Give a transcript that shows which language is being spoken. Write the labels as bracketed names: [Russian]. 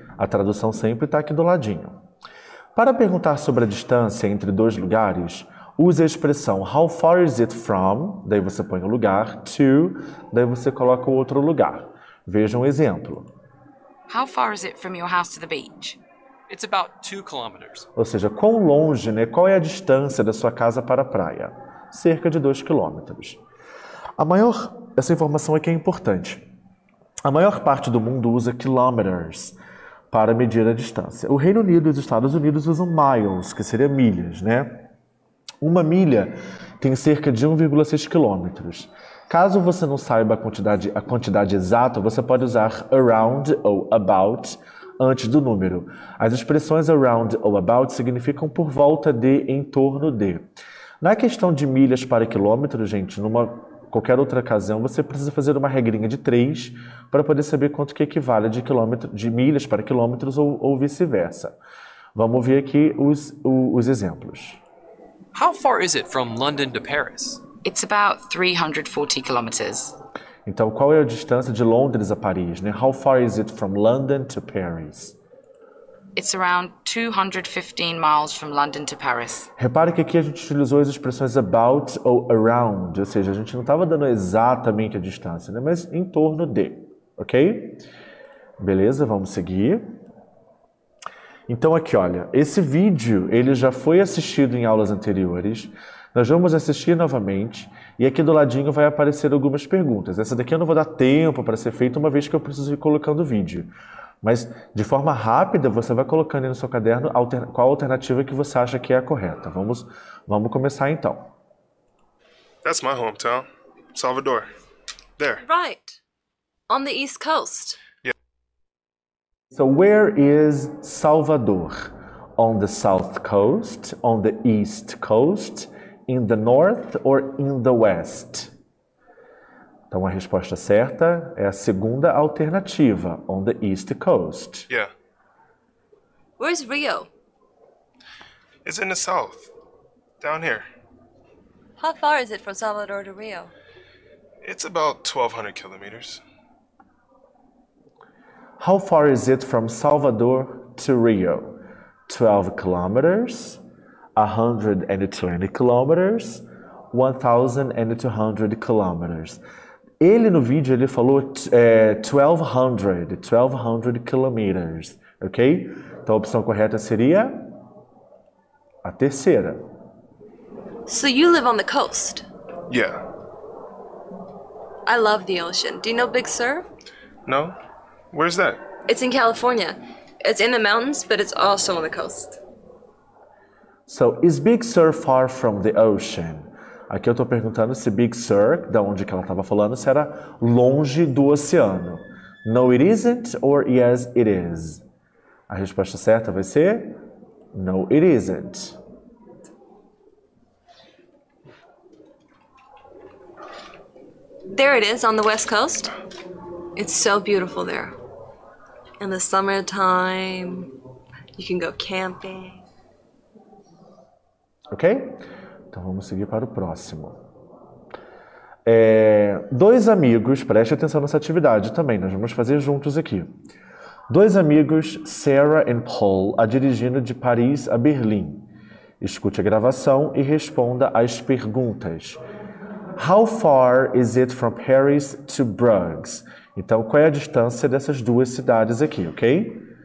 [Portuguese] A tradução sempre está aqui do ladinho. Para perguntar sobre a distância entre dois lugares, use a expressão [English] how far is it from, [Portuguese] daí você põe o lugar, to, daí você coloca o outro lugar. Veja um exemplo. [English] How far is it from your house to the beach? It's about 2 kilometers. [Portuguese] Ou seja, quão longe, qual é a distância da sua casa para a praia? Cerca de 2 quilômetros. Essa informação aqui é importante. A maior parte do mundo usa kilometers para medir a distância. O Reino Unido e os Estados Unidos usam miles, que seria milhas, Uma milha tem cerca de 1,6 quilômetros. Caso você não saiba a quantidade exata, você pode usar around ou about antes do número. As expressões around ou about significam por volta de, em torno de. Na questão de milhas para quilômetros, gente, qualquer outra ocasião, você precisa fazer uma regrinha de 3 para poder saber quanto que equivale de milhas para quilômetros ou vice-versa. Vamos ver aqui os exemplos. [English] How far is it from London to Paris? It's about 340 kilometers. [Portuguese] Então, qual é a distância de Londres a Paris? [English] How far is it from London to Paris? It's around 215 miles from London to Paris. [Portuguese] Repare que aqui a gente utilizou as expressões about ou around, ou seja, a gente não estava dando exatamente a distância, mas em torno de, ok? Beleza, vamos seguir. Então aqui, olha, esse vídeo ele já foi assistido em aulas anteriores. Nós vamos assistir novamente e aqui do ladinho vai aparecer algumas perguntas. Essa daqui eu não vou dar tempo para ser feita uma vez que eu preciso ir colocando o vídeo. Mas de forma rápida você vai colocando aí no seu caderno qual a alternativa que você acha que é a correta. Vamos começar então. [English] That's my hometown, Salvador. There. Right. On the East Coast. So where is Salvador? On the south coast, on the east coast, in the north or in the west? [Portuguese] Então a resposta certa é a segunda alternativa, [English] on the east coast. Yeah. Where's Rio? It's in the south. Down here. How far is it from Salvador to Rio? It's about 1,200 kilometers. How far is it from Salvador to Rio? 12 kilometers, 120 kilometers, 1,200 kilometers. [Portuguese] Ele no vídeo ele falou [English] 1200 kilometers, [Portuguese] ok? Então a opção correta seria a terceira. [English] So you live on the coast. Yeah. I love the ocean. Do you know Big Sur? No? Where's that? It's in California. It's in the mountains, but it's also on the coast. So, is Big Sur far from the ocean? [Portuguese] Aqui eu estou perguntando se Big Sur, da onde que ela estava falando, se era longe do oceano. [English] No, it isn't, or yes, it is. [Portuguese] A resposta certa vai ser [English] no, it isn't. There it is on the west coast. It's so beautiful there. In the summertime, you can go camping. Ok? [Portuguese] Então vamos seguir para o próximo. Dois amigos, preste atenção nessa atividade também, nós vamos fazer juntos aqui. Dois amigos, Sarah e Paul, a dirigindo de Paris a Berlim. Escute a gravação e responda às perguntas. [English] How far is it from Paris to Bruges? [Portuguese] Então, qual é a distância dessas duas cidades aqui, ok?